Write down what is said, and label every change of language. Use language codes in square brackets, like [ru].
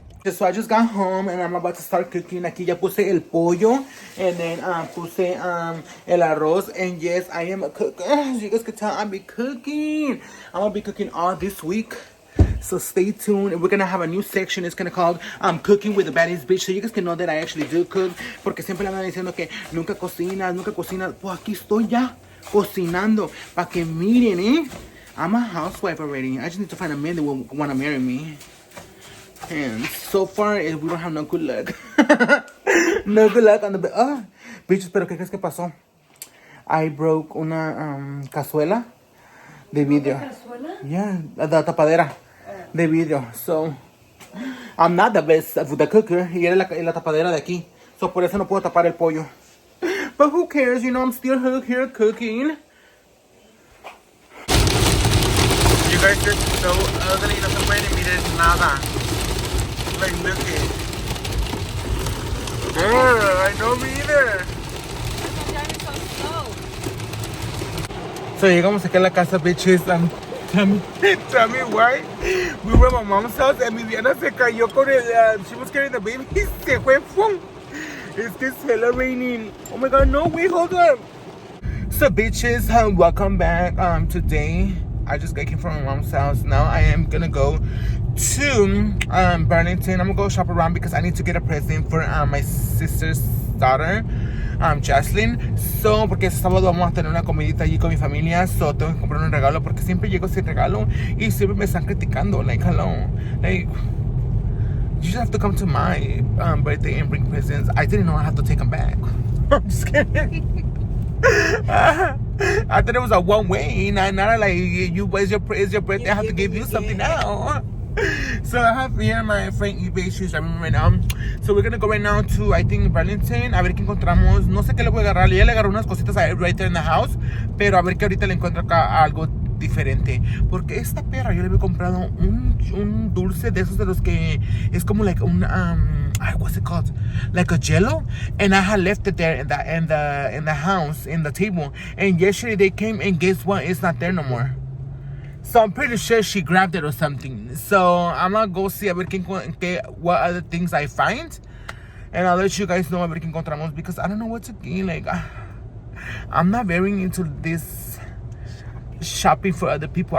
[en] So I just got home and I'm about to start cooking. [es] Aquí ya puse el pollo [en] and then [es] puse el arroz, [en] and yes, I am a cook. As you guys can tell, I'll be cooking. I'm gonna be cooking all this week. So stay tuned. We're gonna have a new section. It's gonna called Cooking with the Baddest Bitch. So you guys can know that I actually do cook. [es] Porque siempre le andan diciendo que nunca cocinas, nunca cocinas. Pues aquí estoy ya cocinando. Para que miren, eh. [en] I'm a housewife already. I just need to find a man that will wanna marry me. And so far, we don't have no good luck. No good luck on the bed. [es] Oh, bitches, pero ¿qué crees que pasó? [en] I broke [es] una cazuela de vidrio. ¿Cazuela? [en] Yeah, [es] la tapadera de vidrio. [en] So, I'm not the best with the cooker. [es] Y era la tapadera de aquí. So, por eso no puedo tapar el pollo. [en] But who cares? You know, I'm still here cooking. You guys are so ugly. [es] No se pueden mirar nada. [en] Like, look it. I know me either. [es] So llegamos aquí a la casa, bitches. [en] Tell me why. We were at my mom's house and Viviana [es] se cayó con el. [en] She was carrying the baby. [es] Se fue. [en] ¡Fum! It's this hella raining. Oh my god, no, wait, hold on. So, bitches, welcome back. Today, I just came from my mom's house. Now I am gonna go to Burlington. I'm gonna go shop around because I need to get a present for my sister's daughter, Jaslyn. [es] So, porque este sábado vamos a tener una comidita allí con mi familia. So, tengo que comprar un regalo porque siempre llego sin regalo y siempre me están criticando. [en] Like, hello. Like, you just have to come to my birthday and bring presents. I didn't know I have to take them back. I'm just kidding. I thought it was a one way. Not like it's your birthday. I have to give you something now. So I have here my friend eBay. She's driving right now. So we're gonna go right now to, I think, Burlington. [es] A ver qué encontramos. No sé qué le voy a agarrar. Ya le agarré unas cositas [en] right there in the house. [es] Pero a ver que ahorita le encuentro acá algo diferente. Porque esta perra yo le había comprado un dulce de esos de los que es como [en] like [es] un [en] what's it called? Like a jello. And I had left it there in the house, in the table. And yesterday they came and guess what? It's not there no more. So I'm pretty sure she grabbed it or something. So I'm gonna go see [es] a ver [en] what other things I find. And I'll let you guys know [es] a ver qué encontramos [en] because I don't know what to get. Like, I'm not very into this shopping for other people.